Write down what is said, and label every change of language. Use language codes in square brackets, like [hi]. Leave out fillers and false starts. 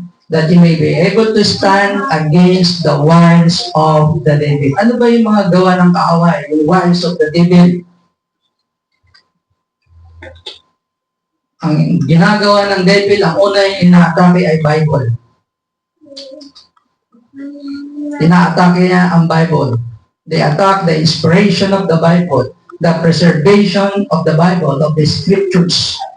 [en] That you may be able to stand against the wiles of the devil. [tl] Ano ba yung mga gawa ng kaaway? Yung [en] wiles of the devil? [tl] Ang ginagawa ng devil, ang una yung inaatake ay Bible. Inaatake niya ang Bible. [en] They attack the inspiration of the Bible, the preservation of the Bible, of the Scriptures.